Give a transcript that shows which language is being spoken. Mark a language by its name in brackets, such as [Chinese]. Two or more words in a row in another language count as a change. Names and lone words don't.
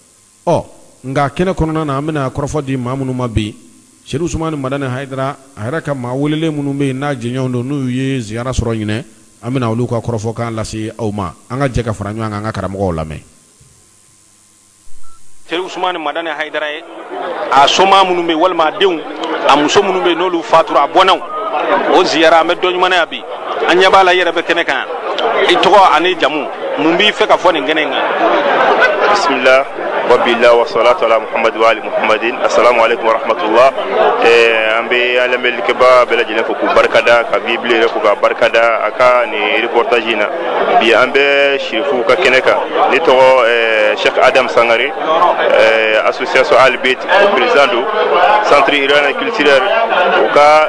[Bambara] nka kɛnɛ kɔnɔna na an bɛna kɔrɔfɔ di maa minnu ma bi Seydou Ousmane Madani Haidara a yɛrɛ ka maa welelen minnu bɛ yen n'a jɛɲɔgɔnw don n'u ye ziyara sɔrɔ ɲinɛ an bɛna olu ka kɔrɔfɔkan lase aw ma an ka jɛ ka fara ɲɔgɔn kan an ka karamɔgɔw lamɛn. Seydou Ousmane Madani Haidara ye a soma minnu bɛ yen walima a denw a muso minnu bɛ yen n'olu fatura a bɔnnaw o ziyara an bɛ dɔ ɲuman na bi an ɲɛ b'a la i yɛrɛ bɛ kɛnɛ kan i tɔgɔ ani jamu mun b'i fɛ ka fɔ nin kɛnɛ in kan. [Arabic] بسم الله وبالله والصلاة على محمد وآل محمد السلام عليكم ورحمة الله [Bambara] an bɛ an lamɛnlikɛbaga bɛɛ lajɛlen fo k'u barikada ka Bible yɛrɛ fo k'a barikada a ka nin reportage in na bi an bɛ Sherifu ka kɛnɛ kan ne tɔgɔ Cheikh Adam Sangare [French] association Al Bayt président [Bambara] do [French] centre iranien culturel [Bambara] o ka